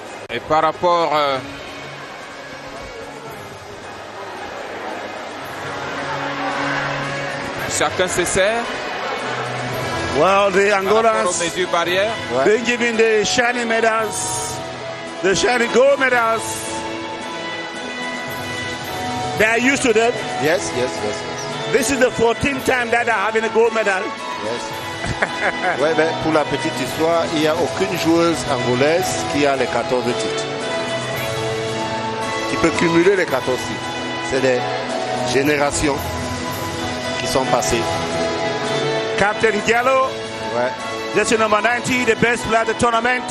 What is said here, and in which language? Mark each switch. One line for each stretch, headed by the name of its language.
French: Et par rapport chacun se sert.
English: Well, the
French: Par rapport aux
English: Angolans,
French: mesures barrières.
English: they giving the shiny medals, the shiny gold medals. They are used to them. Yes. This is the 14th time that they're having a gold medal. Yes.
French: Ouais, ben, pour la petite histoire, il n'y a aucune joueuse angolaise qui a les 14 titres. Qui peut cumuler les 14 titres. C'est des générations qui sont passées.
English: Captain Gallo,
French: Ouais,
English: jersey number 90, the best player of the tournament.